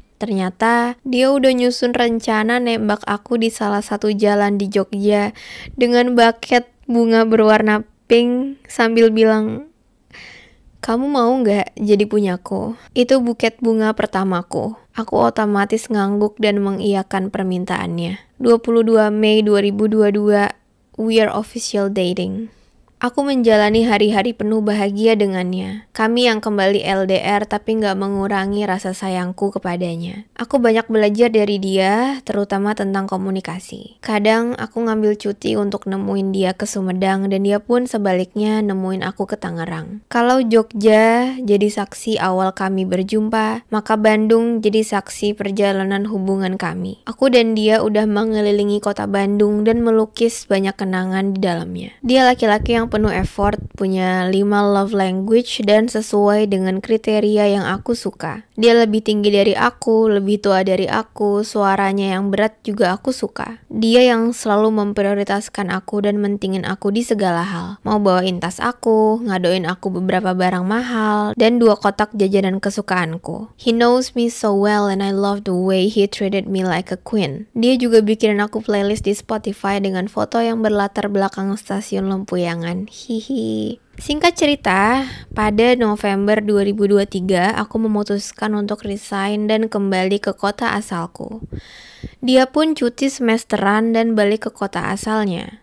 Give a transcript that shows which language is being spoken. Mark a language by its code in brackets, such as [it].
[id] Ternyata dia udah nyusun rencana nembak aku di salah satu jalan di Jogja dengan buket bunga berwarna pink sambil bilang, "Kamu mau nggak jadi punyaku?" Itu buket bunga pertamaku. Aku otomatis ngangguk dan mengiyakan permintaannya. [en] 22 Mei 2022, we are official dating. [id] Aku menjalani hari-hari penuh bahagia dengannya. Kami yang kembali LDR tapi nggak mengurangi rasa sayangku kepadanya. Aku banyak belajar dari dia, terutama tentang komunikasi. Kadang aku ngambil cuti untuk nemuin dia ke Sumedang dan dia pun sebaliknya nemuin aku ke Tangerang. Kalau Jogja jadi saksi awal kami berjumpa, maka Bandung jadi saksi perjalanan hubungan kami. Aku dan dia udah mengelilingi kota Bandung dan melukis banyak kenangan di dalamnya. Dia laki-laki yang penuh effort, punya 5 love language dan sesuai dengan kriteria yang aku suka. Dia lebih tinggi dari aku, lebih tua dari aku, suaranya yang berat juga aku suka. Dia yang selalu memprioritaskan aku dan mentingin aku di segala hal. Mau bawain tas aku, ngadoin aku beberapa barang mahal, dan 2 kotak jajanan kesukaanku. [en] He knows me so well and I love the way he treated me like a queen. [id] Dia juga bikin aku playlist di Spotify dengan foto yang berlatar belakang stasiun Lempuyangan. Hihi. Singkat cerita, pada November 2023, aku memutuskan untuk resign dan kembali ke kota asalku. Dia pun cuti semesteran dan balik ke kota asalnya.